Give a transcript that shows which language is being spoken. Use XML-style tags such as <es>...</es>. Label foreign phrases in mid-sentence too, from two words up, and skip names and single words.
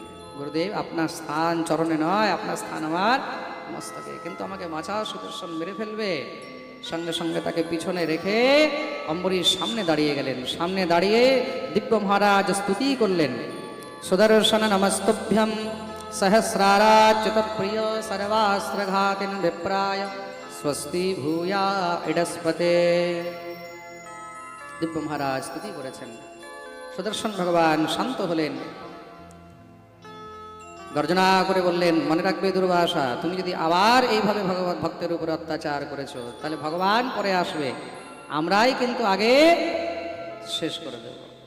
<bn>গুরুদেব, আপনার স্থান চরণে নয়, আপনার স্থান আমার মস্তকে, কিন্তু আমাকে বাঁচাও, সুদর্শন মেরে ফেলবে। সঙ্গে সঙ্গে তাকে পিছনে রেখে অম্বরীশ সামনে দাঁড়িয়ে গেলেন। সামনে দাঁড়িয়ে দিব্য মহারাজ স্তুতি করলেন।</bn> <sa>সুদর্শন নমস্তভ্যম সহস্রারাচ্যুত প্রিয় सर्वास्त्रघातिन विप्राय स्वस्ति भूया इडस्पते।</sa> <bn>দিব্য মহারাজ স্তুতি করেছেন। সুদর্শন ভগবান শান্ত হলেন, গর্জনা করে বললেন, মনে রাখবে দুর্বাসা, তুমি যদি আবার এইভাবে ভগবত ভক্তের উপরে অত্যাচার করেছো তাহলে ভগবান পরে আসবে, আমরাই কিন্তু আগে শেষ করে দেব।</bn>